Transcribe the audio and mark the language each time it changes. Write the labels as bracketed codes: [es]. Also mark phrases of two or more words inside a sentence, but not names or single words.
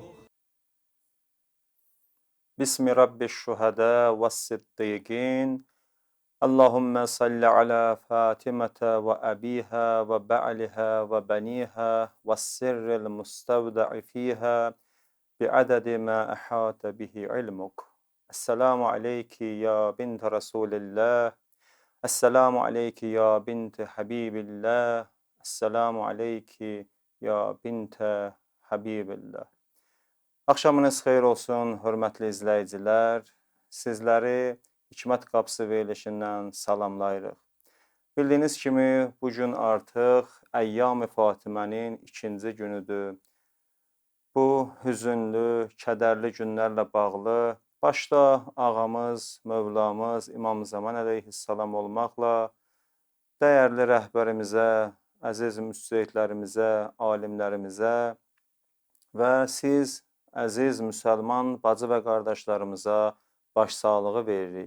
[ar] بسم رب الشهداء والصديقين اللهم صل على فاطمة وأبيها وبعلها وبنيها والسر المستودع فيها بعدد ما أحاط به علمك. السلام عليك يا بنت رسول الله. السلام عليك يا بنت حبيب الله. السلام عليك يا بنت حبيب الله. [az] Axşamınız xeyir olsun, hörmətli izləyicilər. Sizləri Hikmət Qapısı verilişindən salamlayırıq. Bildiyiniz kimi, bugün artıq Əyyam-ı Fatimənin ikinci günüdür. Bu hüzünlü, kədərli günlərlə bağlı başda ağamız, Mövlamız İmam Zaman əleyhissalam olmaqla dəyərli rəhbərimizə, əziz müstəhidlərimizə, alimlərimizə və siz əziz müsəlman bacı və qardaşlarımıza başsağlığı veririk.